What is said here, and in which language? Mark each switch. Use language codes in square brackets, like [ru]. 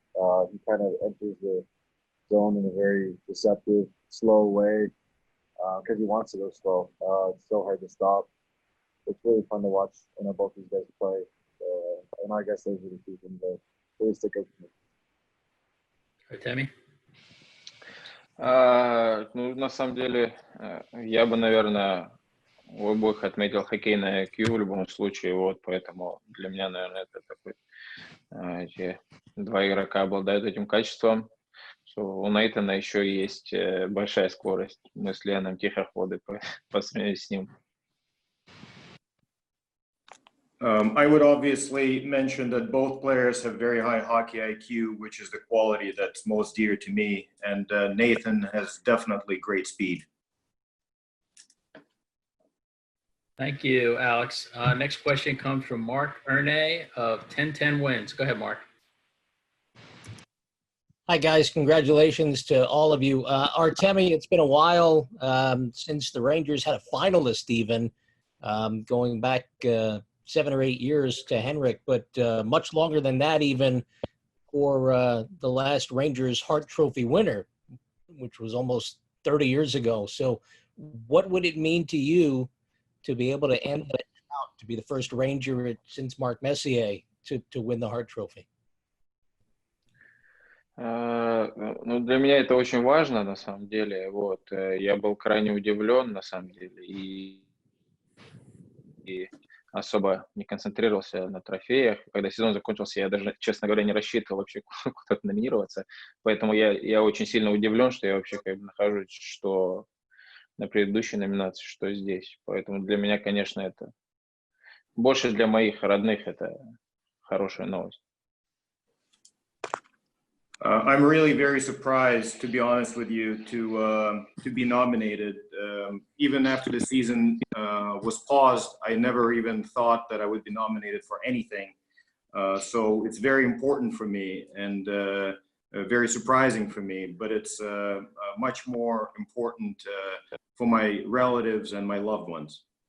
[en] He kind of enters the zone in a very deceptive, slow way because he wants to go slow. It's so hard to stop. It's really fun to watch both these guys play. And I guess those are the two things that really stick out to me. Artemi? [ru] На самом деле, я бы, наверное, у обоих отметил хоккейное IQ в любом случае, поэтому для меня, наверное, это такой, эти два игрока обладают этим качеством. У Нейтана еще есть большая скорость. Мы с Леном тихоходы по сравнению с ним. [en] I would obviously mention that both players have very high hockey IQ, which is the quality that's most dear to me. And Nathan has definitely great speed. Thank you, Alex. Next question comes from Mark Erne of 1010 Wins. Go ahead, Mark. Hi, guys. Congratulations to all of you. Artemi, it's been a while since the Rangers had a finalist even, going back 7 or 8 years to Henrik, but much longer than that even for the last Rangers Hart Trophy winner, which was almost 30 years ago. So what would it mean to you to be able to end that out, to be the first Ranger since Mark Messier to win the Hart Trophy? [ru] Для меня это очень важно, на самом деле. Я был крайне удивлен, на самом деле. И особо не концентрировался на трофеях. Когда сезон закончился, я даже, честно говоря, не рассчитывал вообще куда-то номинироваться. Поэтому я очень сильно удивлен, что я вообще как бы нахожусь что на предыдущей номинации, что здесь. Поэтому для меня, конечно, это больше для моих родных это хорошая новость. [en] I'm really very surprised, to be honest with you, to be nominated. Even after the season was paused, I never even thought that I would be nominated for anything. So it's very important for me and very surprising for me, but it's much more important for my relatives and my loved ones.